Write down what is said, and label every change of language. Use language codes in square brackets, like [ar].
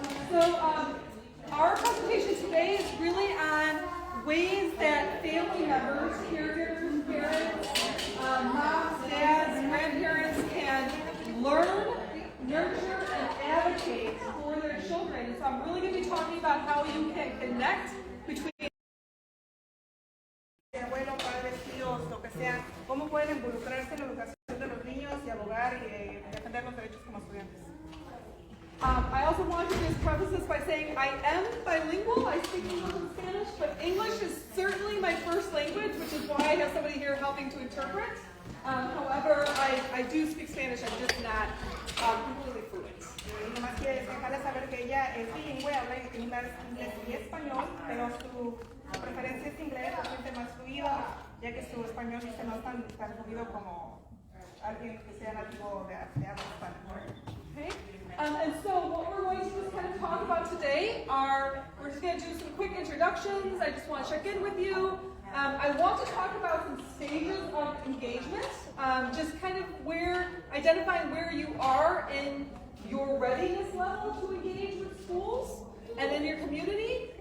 [en] So, our presentation today is really on ways that family members, caregivers, parents, moms, dads, grandparents can learn, nurture, and advocate for their children. So I'm really going to be talking about how you can connect between [es] Abuelos, padres, tíos, lo que sea, cómo pueden involucrarse en la educación de los niños y abogar y defender los derechos como estudiantes. [en] I also want to just preface this by saying I am bilingual. I speak English and Spanish, but English is certainly my first language, which is why I have somebody here helping to interpret. However, I do speak Spanish. I'm just not completely fluent. [es] Y nomás quiero dejarles saber que ella es bilingüe, habla inglés y español, pero su preferencia es inglés, se siente más fluido, ya que su español dice no es tan fluido como alguien que sea nativo de habla hispana. [en] Okay. And so what we're going to just kind of talk about today we're just going to do some quick introductions. I just want to check in with you. I want to talk about some stages of engagement, just kind of identifying where you are in your readiness level to engage with schools and in your community.